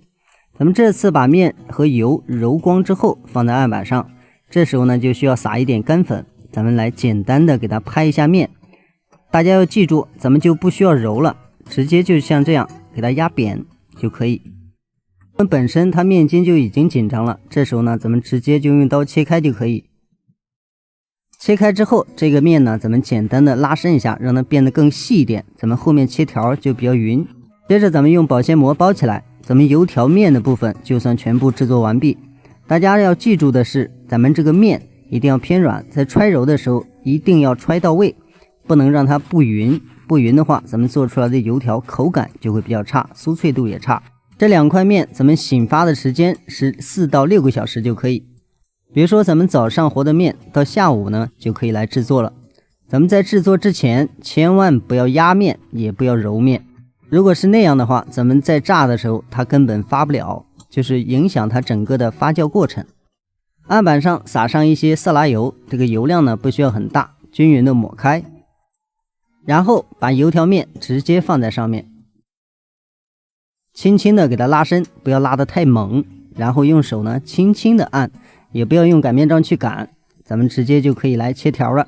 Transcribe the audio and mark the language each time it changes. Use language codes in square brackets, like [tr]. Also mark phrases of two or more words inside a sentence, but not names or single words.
[zh] 咱們這次把面和油揉光之後放在案板上，這時候呢就需要撒一點乾粉，咱們來簡單的給它拍一下面。大家要記住，咱們就不需要揉了，直接就像這樣給它壓扁就可以。本身它面筋就已經緊張了，這時候呢咱們直接就用刀切開就可以。切開之後，這個面呢咱們簡單的拉伸一下，讓它變得更細一點，咱們後面切條就比較勻。接着咱們用保鮮膜包起來，咱們油條面的部分就算全部制作完畢。大家要記住的是，咱們這個面一定要偏軟，在揣揉的時候一定要揣到位，不能讓它不勻，不勻的話咱們做出來的油條口感就會比較差，酥脆度也差。這兩塊面咱們醒發的時間是4到6個小時就可以。比如說咱們早上和的面，到下午呢就可以來制作了。咱們在制作之前千萬不要壓面，也不要揉面，如果是那樣的話，咱們在炸的時候它根本發不了，就是影響它整個的發酵過程。案板上撒上一些色拉油，這個油量呢不需要很大，均勻的抹開，然後把油條面直接放在上面，輕輕的給它拉伸，不要拉得太猛，然後用手呢輕輕的按，也不要用擀面杖去擀，咱們直接就可以來切條了。